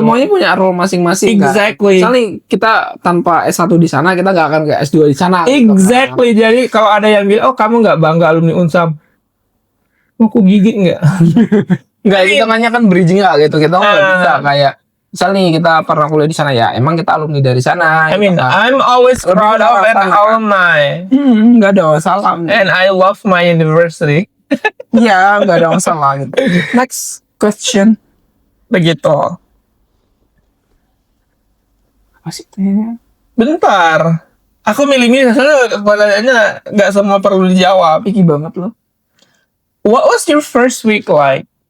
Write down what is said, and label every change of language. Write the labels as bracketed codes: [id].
[id] Semuanya punya role masing-masing. [en] Exactly. [id] Kan? Misalnya kita tanpa S1 di sana, kita nggak akan ke S2 di sana. [en] Exactly. [id] Gitu kan? Jadi kalau ada yang bilang, oh kamu nggak bangga alumni Unsam, mau aku gigit nggak? Nggak, hitungannya kan bridging nggak gitu. Kita nggak bisa kayak, misalnya nih kita pernah kuliah di sana ya, emang kita alumni dari sana. [en] I mean, I'm always proud of an alumni. [id] Nggak ada masalah. [en] And I love my university. [id] Iya, nggak ada masalah gitu. [en] Next question. [id] Begitu. Apa sih tanya? Bentar. Aku milih-milih soalnya pertanyaannya nggak semua perlu dijawab. Picky banget lo. [en] What was your first week like?